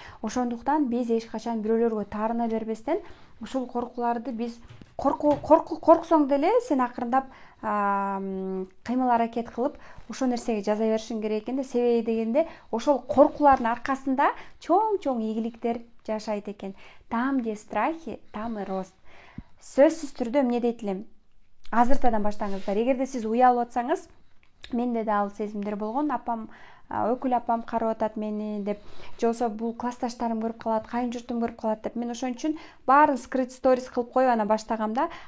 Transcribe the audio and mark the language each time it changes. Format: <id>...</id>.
<ky>Ошондуктан биз эч качан бирөөлөргө таарына бербестен, ушул коркууларды биз корксоң деле сен акырындап кыймыл аракет кылып ошол нерсеге жаза беришиң керек экен да. Себеби дегенде ошол коркуулардын аркасында чоң ийгиликтер жашайт экен.</ky> <ru>Там, где страхи, там и рост.</ru> <ky>Сөзсүз түрдө эмне дейт элем? Азыртадан баштаңыздар. Эгерде сиз уялып атсаңыз, менде да ал сезимдер болгон. Апам, өкүл апам карап атат мени деп, же болбосо бул классташтарым көрүп калат, кайын журтум көрүп калат деп, мен ошон үчүн баарын скрыт сторис кылып коюп ана баштагам да.</ky>